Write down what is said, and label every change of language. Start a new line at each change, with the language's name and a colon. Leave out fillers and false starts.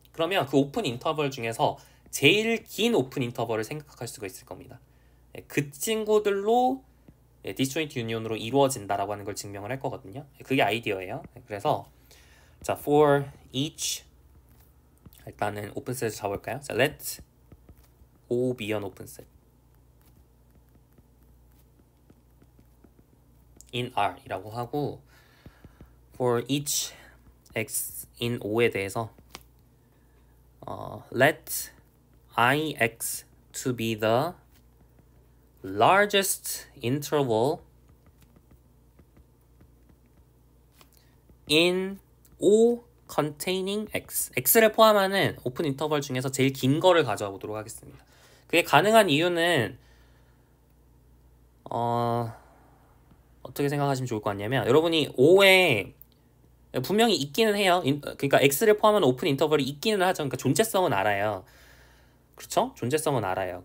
Korean: 그러면 그 오픈 인터벌 중에서 제일 긴 오픈 인터벌을 생각할 수가 있을 겁니다. 그 친구들로 디스조인트 유니온으로 이루어진다라고 하는 걸 증명을 할 거거든요. 그게 아이디어예요. 그래서 자, for each 일단은 오픈셋을 잡을까요?
English: 자, let O be an openset in R
Korean: 이라고 하고
English: for each x in O
Korean: 에 대해서
English: let ix to be the largest interval in O containing x.
Korean: x를 포함하는 오픈 인터벌 중에서 제일 긴 거를 가져와 보도록 하겠습니다. 그게 가능한 이유는 어떻게 생각하시면 좋을 것 같냐면 여러분이 O에 분명히 있기는 해요. 그러니까 x를 포함한 오픈 인터벌이 있기는 하죠. 그러니까 존재성은 알아요. 그렇죠? 존재성은 알아요.